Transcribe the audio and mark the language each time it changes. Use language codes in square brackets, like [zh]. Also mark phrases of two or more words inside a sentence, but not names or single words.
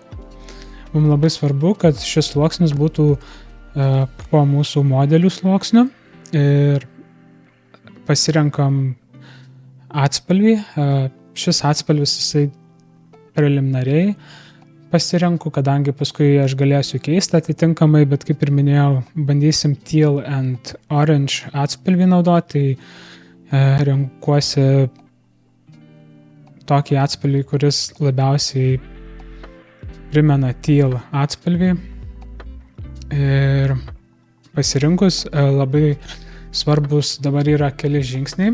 [lt] Mums labai svarbu, kad šis sluoksnis būtų po mūsų modelių sluoksnių ir pasirenkam atspalvį. Šis atspalvis jisai preliminariai pasirenku, kadangi paskui aš galėsiu keisti atitinkamai, bet kaip ir minėjau, bandysim [en] teal and orange [lt] atspalvį naudoti, tai renkuosi tokį atspalvį, kuris labiausiai primena teal atspalvį. Ir pasirinkus labai svarbus dabar yra keli žingsniai.